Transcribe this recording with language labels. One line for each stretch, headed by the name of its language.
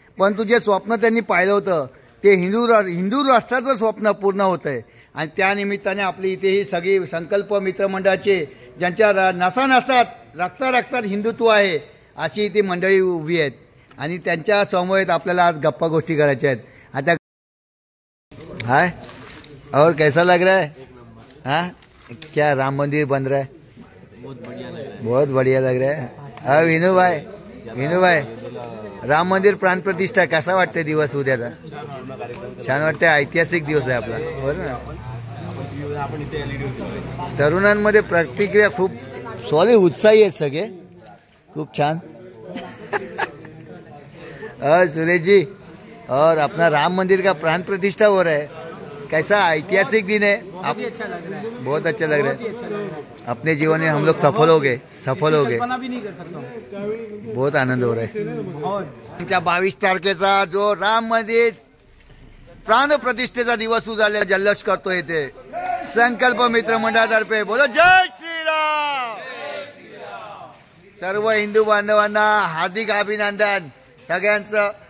Marathi: परंतु जे स्वप्न त्यांनी पाहिलं होतं ते हिंदू राष्ट्राचं स्वप्न पूर्ण होत आहे. आणि त्यानिमित्ताने आपली इथे ही सगळी संकल्प मित्रमंडळाचे ज्यांच्या नसानसात रक्तात हिंदुत्व आहे अशी इथे मंडळी उभी आहेत. आणि त्यांच्या समवेत आपल्याला आज गप्पा गोष्टी करायच्या आहेत.
Hindi: आता हाय और कैसा लग रहा है? हाँ क्या राम मंदिर बन रहा है? बहुत बढ़िया लग रहा है. हाँ विनू भाई राम मंदिर प्राण प्रतिष्ठा
Marathi: कसा वाटते दिवस उद्याचा? छान वाटते. ऐतिहासिक दिवस आहे आपला. बरं ना. तरुणांमध्ये प्रतिक्रिया खूप सॉलिड उत्साही आहेत सगळे. खूप छान.
Hindi: सुरेश जी और अपना राम मंदिर का प्राण प्रतिष्ठा हो रहा है. कैसा ऐतिहासिक दिन है? आप बहुत अच्छा लग रहा है. अपने जीवन में हम लोग सफल हो गए. भी नहीं कर सकता. बहुत आनंद हो रहा है.
Marathi: 22 तारखेचा जो राम मंदिर प्राण प्रतिष्ठेचा दिवस उजाडला जल्लोष करतो येथे संकल्प मित्र मंडळातर्फे. बोलो जय श्रीराम. सर्व हिंदू बांधवांना हार्दिक अभिनंदन सगळ्यांचं.